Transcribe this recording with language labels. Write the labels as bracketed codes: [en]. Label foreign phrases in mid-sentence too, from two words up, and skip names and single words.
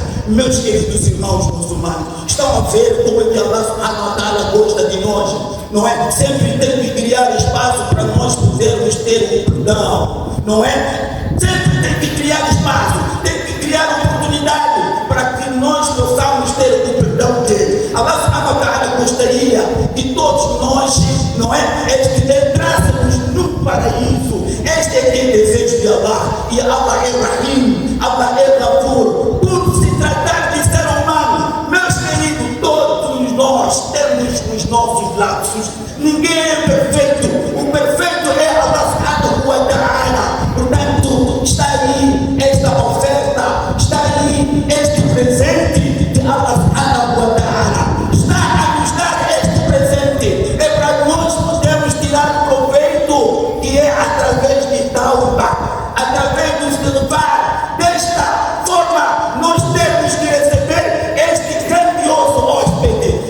[pt] Meus queridos irmãos muçulmanos, estão a ver como é que [ar] الله سبحانه وتعالى [pt] gosta de nós, não é? Sempre tem que criar espaço para nós podermos ter um perdão, não é? Sempre tem que criar espaço, tem que criar oportunidade para que nós possamos ter o perdão dele. [ar] الله سبحانه وتعالى [pt] gostaria que todos nós, não é? Entrássemos no paraíso. Este é o desejo de Allah. E Allah é Rahim, Allah é Ghafur. Por se tratar de ser humano, meus queridos, todos nós temos os nossos lapsos. Ninguém é perfeito. O perfeito é [ar] الله سبحانه وتعالى. [pt] Portanto, está aí esta oferta, está aí este presente de [ar] الله سبحانه وتعالى. [pt] Está a nos dar este presente. É para nós podermos tirar proveito, que é através de tauba, através do istighfar. Desta forma, nós temos que receber este grandioso hóspede.